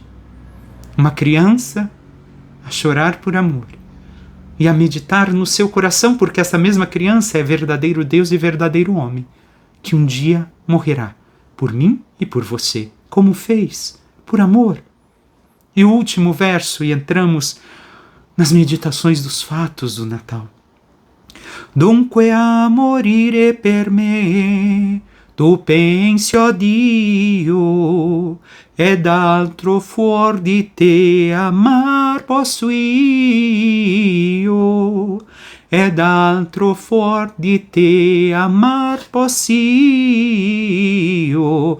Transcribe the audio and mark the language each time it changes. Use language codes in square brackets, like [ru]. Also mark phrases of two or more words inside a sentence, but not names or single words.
[pt] Uma criança a chorar por amor e a meditar no seu coração, porque essa mesma criança é verdadeiro Deus e verdadeiro homem, que um dia morrerá por mim e por você, como fez, por amor. E o último verso, e entramos nas meditações dos fatos do Natal. [it] Dunque a morire per me, tu pensi, ó Dio, ed altro fuor di te amar posso io, ed altro fuor di te amar posso io.